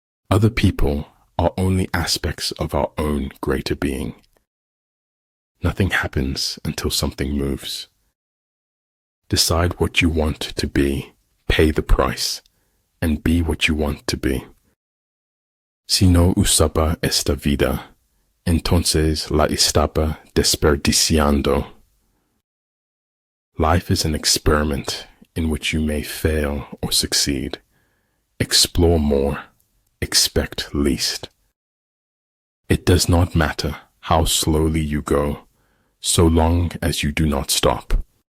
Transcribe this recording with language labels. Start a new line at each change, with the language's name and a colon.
English: Other people are only aspects of our own greater being. Nothing happens until something moves. Decide what you want to be, pay the price, and be what you want to be.
Spanish: Si no usaba esta vida, entonces la estaba desperdiciando.
English: Life is an experiment in which you may fail or succeed. Explore more, expect least. It does not matter how slowly you go, so long as you do not stop.